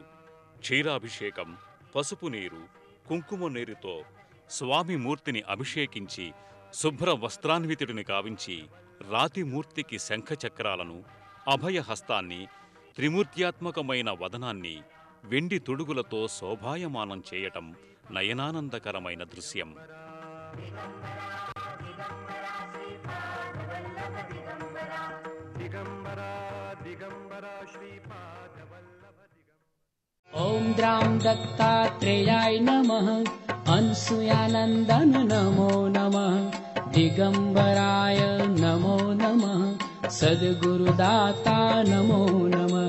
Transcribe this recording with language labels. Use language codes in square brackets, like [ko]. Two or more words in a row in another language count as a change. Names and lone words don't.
[te] క్షీరాభిషేకం, పసుపు నీరు, కుంకుమ నీరుతో స్వామి మూర్తిని అభిషేకించి శుభ్ర వస్త్రాన్వితుడిని కావించి రాతిమూర్తికి శంఖచక్రాలను, అభయహస్తాన్ని, త్రిమూర్త్యాత్మకమైన వదనాన్ని వెండి తొడుగులతో శోభాయమానం చేయటం నయనానందకరమైన దృశ్యం. [sa] ओम द्रां दत्तात्रेयाय नमः अनसूयानंदन नमो नमः दिगंबराय नमो नमः सद्गुरुदाता नमो नमः।